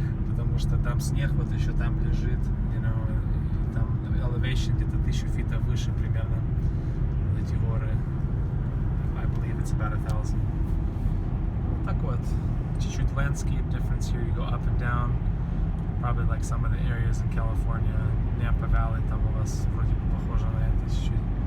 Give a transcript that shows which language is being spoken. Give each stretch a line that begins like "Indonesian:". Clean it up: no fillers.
Russian: Потому что там снег вот еще там лежит, там elevation где-то 1000 фитов выше примерно, эти горы.
English: I believe it's about 1000.
Russian: Так вот, чуть-чуть
English: landscape difference here. You go up and down, probably like some of the areas in California.
Russian: Napa Valley, там у вас вроде бы похоже на это чуть-чуть.